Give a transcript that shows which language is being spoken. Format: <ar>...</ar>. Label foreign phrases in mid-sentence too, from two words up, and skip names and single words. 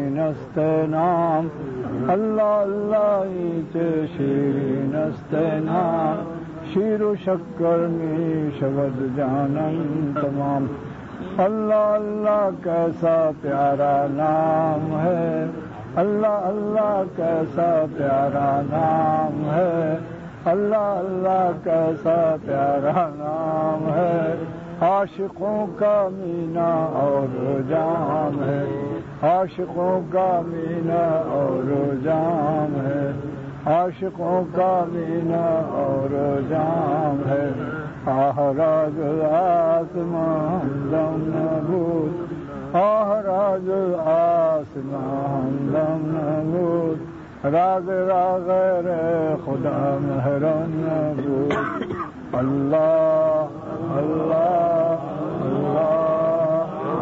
<fa>است نام اللہ اللہ چه شیرین است نام شیر و شکر می شود جانم تمام اللہ اللہ</fa> <ur>کیسا پیارا نام ہے اللہ اللہ کیسا پیارا نام ہے اللہ اللہ کیسا پیارا نام ہے عاشقوں کا مینا اور جام ہے عاشقوں کا مینا اور جام ہے عاشقوں کا مینا اور جام ہے</ur> <fa>راز آسمان دم نبود راز آسمان دم نبود راز را غیر خدا محرم نبود اللہ اللہ</fa> <ur>اللہ</ur>